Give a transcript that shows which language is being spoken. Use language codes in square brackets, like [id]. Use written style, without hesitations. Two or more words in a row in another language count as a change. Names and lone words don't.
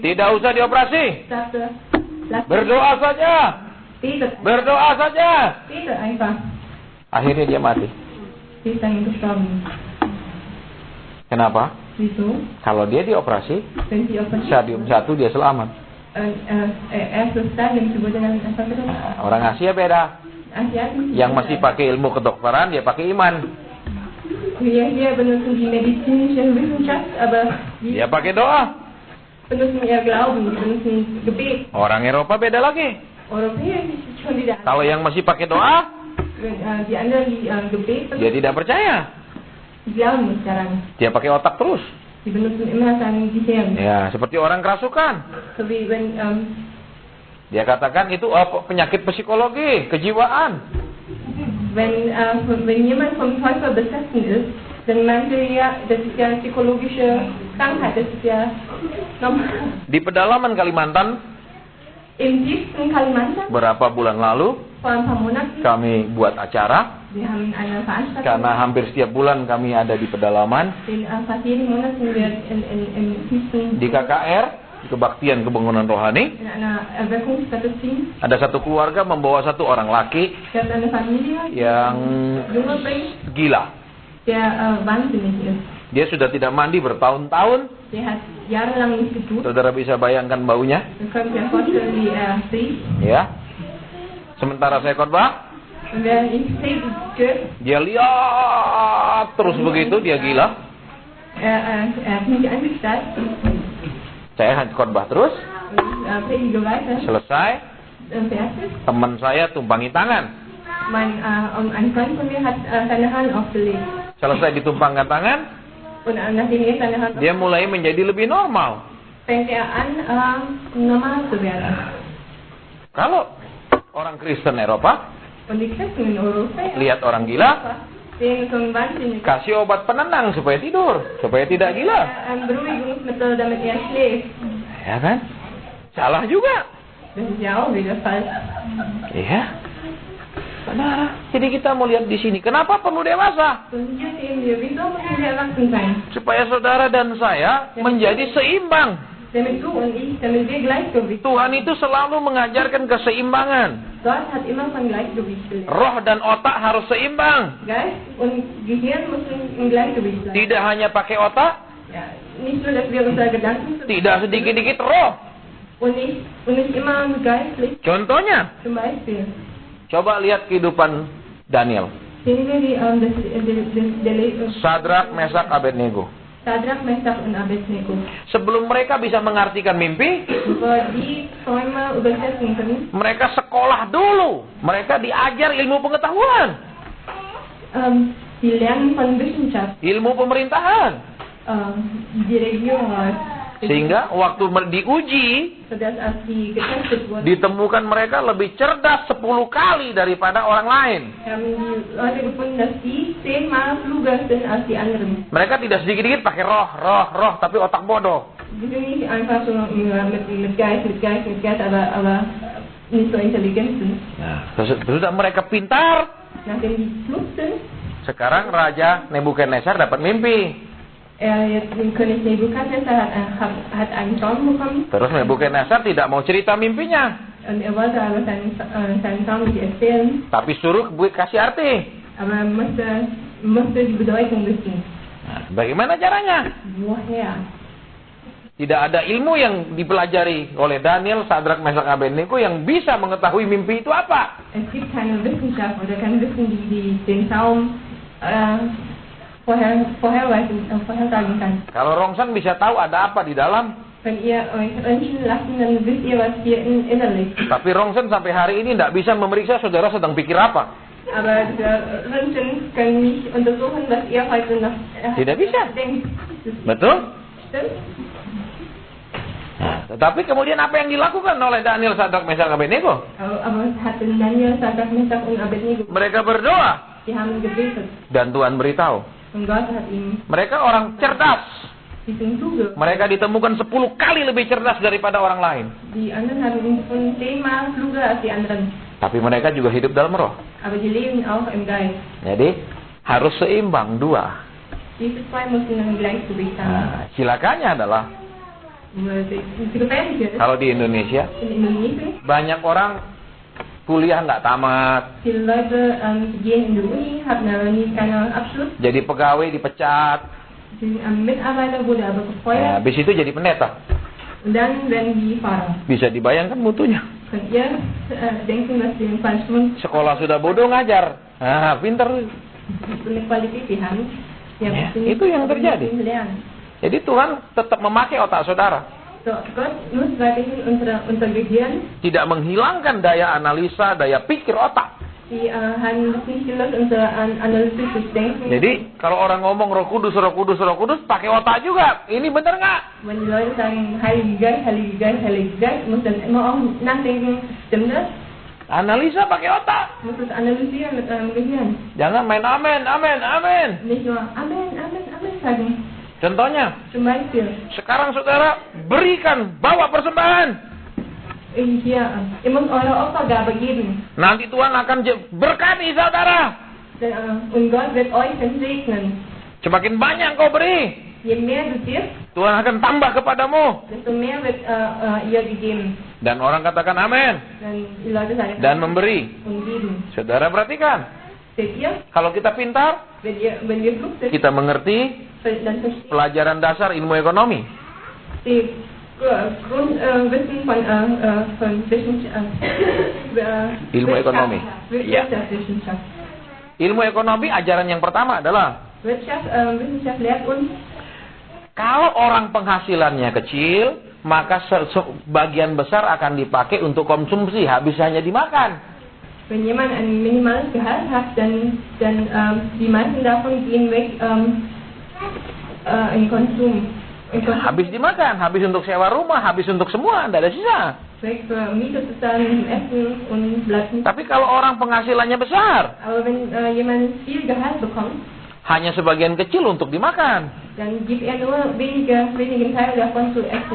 [id] tidak usah dioperasi. [de] sagte, lass [id] Berdoa saja. [de] betet, [id] Berdoa saja. [de] betet einfach. [id] Akhirnya dia mati. [de] Sie ist dann gestorben. [id] Kenapa? [de] Wieso? [id] Kalau dia dioperasi, [de] Wenn sie operiert [id] stadium 1 dia selamat. [de] erstes Stadium, sie wurde dann einfach getötet. [id] Orang Asia beda. [de] Asiaten, [id] Yang masih pakai ilmu kedokteran, dia pakai iman. [de] wir hier benutzen die medizinische Wissenschaft, aber die [id] Dia pakai doa. [de] benutzen ihr Glauben, die benutzen Gebet. [id] Orang Eropa beda lagi. [de] Europäer ist schon wieder [id] Kalau yang masih pakai doa, [de] die anderen, die Gebet [id] dia [de] benutzen, [id] tidak percaya. [de] die glauben nicht daran. [id] Dia pakai otak terus. [de] Die benutzen immer sein Gehirn. [id] Ya, seperti orang kerasukan. [de] So wie wenn, [id] Dia katakan itu penyakit psikologi, kejiwaan. [de] wenn jemand vom Teufel besessen ist, dann meint er ja, das ist ja psychologische Krankheit, das ist ja normal. [id] Di pedalaman Kalimantan, [de] Im tiefsten Kalimantan, [id] berapa bulan lalu, [de] vor ein paar Monaten, [id] kami buat acara. [de] wir haben eine Veranstaltung, [id] Karena hampir setiap bulan kami ada di pedalaman. [de] fast jeden Monat sind wir im tiefsten, [id] Di KKR, di Kebaktian Kebangunan Rohani, [de] in einer Erweckungsgottesdienst. [id] ada satu keluarga membawa satu orang laki [de] Wir haben eine Familie, [id] yang [de] Junge bringt, [id] gila. [de] der wahnsinnig ist. [id] Dia sudah tidak mandi bertahun-tahun. [de] Der hat jahrelang nicht geduscht. [id] Saudara bisa bayangkan baunya, [de] Wir können uns ja vorstellen, wie er riecht. [id] ya. Sementara saya khotbah, [de] Und während ich predige, [id] dia lihat terus begitu, dia gila. [de] hat mich angestarrt [id] Saya khotbah terus, [de] und predige weiter. [id] selesai, [de] Fertig. [id] teman saya tumpangi tangan. [de] Ein Freund von mir hat seine Hand aufgelegt. [id] Selesai ditumpangkan tangan, [de] Und nachdem er seine Hand [id] dia mulai menjadi lebih normal. [de] fängt er an, normal zu werden. [id] Kalau orang Kristen Eropa [de] Und die Christen in Europa [id] lihat orang gila, [de] sehen so ein wahnsinnig [id] kasih obat penenang supaya tidur, supaya tidak gila. [de] Beruhigungsmittel, damit er schläft. [id] Ya kan? Salah juga. [de] Das ist ja auch wieder falsch. [id] Iya. Saudara, jadi kita mau lihat di sini, kenapa perlu dewasa? [de] Und hier sehen wir, wieso müssen wir erwachsen sein? [id] Supaya saudara dan saya menjadi seimbang. [de] Damit du und ich, damit wir Gleichgewicht. [id] Tuhan itu selalu mengajarkan keseimbangan. [de] Gott hat immer von Gleichgewicht gelehrt. [id] Roh dan otak harus seimbang. [de] Geist und Gehirn müssen im Gleichgewicht sein. [id] Tidak hanya pakai otak, [de] Ja, nicht nur, dass wir unsere Gedanken [id] tidak sedikit-dikit roh. [de] und nicht immer geistlich. [id] Contohnya, [de] Zum Beispiel. [id] coba lihat kehidupan Daniel. [de] Sehen wir [id] Sadrak, Mesak, Abednego. [de] Shadrach, Meshach und Abednego. [id] Sebelum mereka bisa mengartikan mimpi, [de] Bevor die Träume übersetzen können, [id] mereka sekolah dulu. Mereka diajar ilmu pengetahuan, [de] die lernen von Wissenschaft, [id] ilmu pemerintahan. [de] die Regierung, [id] Sehingga waktu diuji, [de] sodass als die getestet wurden, [id] ditemukan mereka lebih cerdas 10 kali daripada orang lain. [de] haben die Leute gefunden, dass die 10-mal kluger sind als die anderen. [id] Mereka tidak sedikit-sedikit pakai roh, tapi otak bodoh. [de] Die sind nicht einfach so mit Geist, aber nicht so intelligent sind. [id] Nah, sudah mereka pintar. [de] Nachdem die klug sind, [id] Sekarang Raja Nebukadnezar dapat mimpi. [de] jetzt König Nebukadnezar hat einen Traum bekommen. [id] Terus Nebukadnezar tidak mau cerita mimpinya, [de] Und er wollte aber seinen Traum nicht erzählen, [id] tapi suruh kasih arti. [de] aber er musste die Bedeutung wissen. [id] Nah, bagaimana caranya? [de] Woher? [id] Tidak ada ilmu yang dipelajari oleh Daniel, Sadrak, Mesak, Abednego yang bisa mengetahui mimpi itu apa. [de] Es gibt keine Wissenschaft oder kein Wissen, die den Traum vorhersagen kann. [id] Kalau Rongsan bisa tahu ada apa di dalam, [de] Wenn ihr euch röntgen lassen, dann wisst ihr, was hier innerlich. [id] tapi Rongsan sampai hari ini tidak bisa memeriksa saudara sedang pikir apa. [de] Aber der Röntgen können nicht untersuchen, was ihr heute noch [id] Tidak bisa. [de] denkt. [id] Betul? [de] Stimmt? [id] Nah, tetapi kemudian apa yang dilakukan oleh Daniel, Sadrak, Mesak, Abednego? [de] Aber was hatten Daniel, Shadrach, Meshach und Abednego? [id] Mereka berdoa [de] Die haben gebetet. [id] dan Tuhan beritahu. [de] Und Gott hat ihnen [id] Mereka orang cerdas. [de] die sind kluge. [id] Mereka ditemukan 10 kali lebih cerdas daripada orang lain. [de] Die anderen haben ihn gefunden 10-mal kluger als die anderen. [id] Tapi mereka juga hidup dalam roh. [de] Aber die leben auch im Geist. [id] Jadi harus seimbang dua. [de] Diese zwei müssen ein Gleichgewicht haben. [id] Nah, silakannya adalah [de] Die gefährliche ist, [id] kalau di Indonesia [de] in Indonesien, [id] banyak orang kuliah nggak tamat, [de] viele Leute gehen in die Uni, haben aber nie keinen Abschluss. [id] jadi pegawai dipecat, [de] Die Mitarbeiter wurde aber [id] nah, [de] gefeuert [id] habis itu jadi pendeta. [de] und dann werden die Pfarrer. [id] Bisa dibayangkan mutunya. [de] Könnt ihr denken, dass die den falschen [id] Sekolah sudah bodoh ngajar, nah pinter. [de] so eine Qualität die haben? Ja, [id] Ya, [de] sie [id] itu yang [de] aber [id] terjadi. [de] nicht lernen. [id] Jadi Tuhan tetap memakai otak saudara, [de] So, Gott nutzt weiterhin unser Gehirn. [id] tidak menghilangkan daya analisa, daya pikir otak. [de] Die haben das nicht gelöst, unser analytisches Denken. [id] Jadi kalau orang ngomong Roh Kudus, pakai otak juga. Ini benar nggak? [de] Wenn die Leute sagen, Heiliger Geist, muss dann immer auch nachdenken, stimmt das? [id] Analisa pakai otak. [de] Muss es analysieren mit eurem Gehirn. [id] Jangan main amin. [de] Nicht nur Amen sagen. [id] Contohnya, [de] Zum Beispiel, [id] sekarang saudara berikan, bawa persembahan. [de] hier, ihr müsst eure Opfergabe geben. [id] Nanti Tuhan akan berkati saudara. [de] Und Gott wird euch dann segnen. [id] Semakin banyak kau beri, [de] Je mehr du gibst, [id] Tuhan akan tambah kepadamu. [de] desto mehr wird ihr gegeben. [id] Dan orang katakan amin. [de] Dann die Leute sagen, [id] Dan memberi. [de] und geben. [id] Saudara perhatikan, [de] Seht ihr? [id] kalau kita pintar, [de] Wenn wir klug sind, [id] kita mengerti [de] dann versteht [id] pelajaran dasar ilmu ekonomi. [de] die Grundwissen von Wissenschaft. [id] Ilmu ekonomi. Ya. [de] Wirtschaftswissenschaft. [id] Ilmu ekonomi ajaran yang pertama adalah [de] Wissenschaft lehrt uns, [id] kalau orang penghasilannya kecil, maka sebagian besar akan dipakai untuk konsumsi, habis hanya dimakan. [de] wenn jemand ein minimales Gehalt hat, dann die meisten davon gehen weg in Konsum. [id] Habis dimakan, habis untuk sewa rumah, habis untuk semua, tidak ada sisa. [de] Weg für Miete bezahlen, Essen und bleibt nicht. [id] Tapi kalau orang penghasilannya besar, [de] Aber wenn jemand viel Gehalt bekommt, [id] hanya sebagian kecil untuk dimakan. [de] dann gibt nur wenigen Teil davon zu essen.